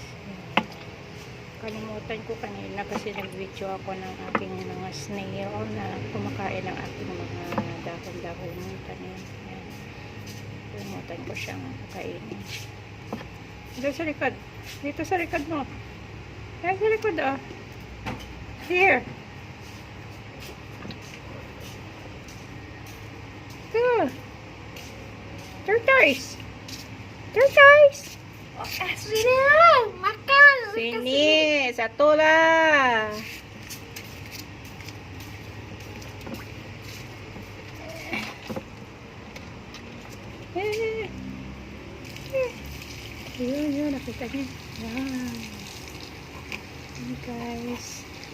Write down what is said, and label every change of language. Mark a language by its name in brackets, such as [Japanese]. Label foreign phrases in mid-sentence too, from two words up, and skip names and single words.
[Filipino] Kalimutan ko kanina kasi nag-video ako ng aking mga snail na kumakain ng aking mga dahon-dahon ng tanim. Kalimutan ko siyang pakainin. Dito sa likod. Dito sa likod mo. Dito sa likod Here. Go. Tortoise. [Malay] Sini, makan. Sini, satu lah. [Filipino] Yun, nakita niya. Wow. [Malay] Ini guys.